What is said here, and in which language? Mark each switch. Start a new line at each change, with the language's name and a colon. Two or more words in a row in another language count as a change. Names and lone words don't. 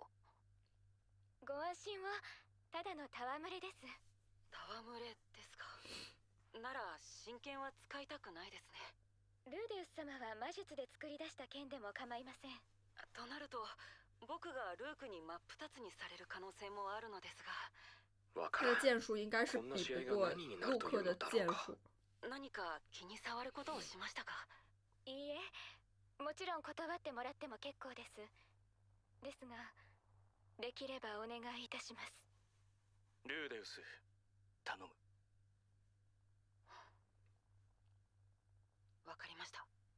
Japanese: ご安心を。ただの戯れです。戯れですか。なら真剣は使いたくないですね。ルーデウス様は魔術で作り出した剣でも構いません。となると僕がルークに真っ二つにされる可能性もあるのですが。
Chinese: 他的剑术应该是比不过陆克的剑术。
Japanese: 何か気に障ることをしましたか？いいえ、もちろん断ってもらっても結構です。ですが、できればお願いいたします。ルーデウス、頼む。わかりました。